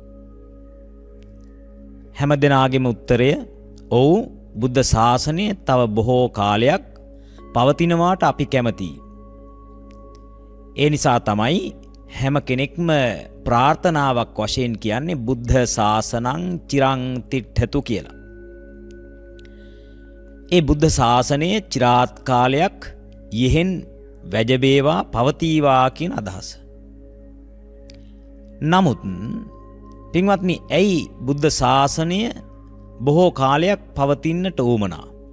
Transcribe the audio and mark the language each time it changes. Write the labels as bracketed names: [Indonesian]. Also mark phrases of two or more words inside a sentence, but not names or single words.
[Sinhala] හැම දෙනාගේම උත්තරය ඔව්, බුද්ධ ශාසනය තව බොහෝ කාලයක් පවතිනවාට අපි කැමතියි. ඒ නිසා තමයි හැම කෙනෙක්ම ප්‍රාර්ථනාවක් වශයෙන් කියන්නේ [Pali] බුද්ධ ශාසනං චිරං තිට්ඨතු [Sinhala] කියලා. ඒ බුද්ධ ශාසනය චිරාත් කාලයක් යෙහෙන් වැජබේවා පවතිවා කියන අදහස. නමුත් පින්වත්නි, ඇයි බුද්ධ ශාසනය බොහෝ කාලයක් පවතින්නට උවමනා?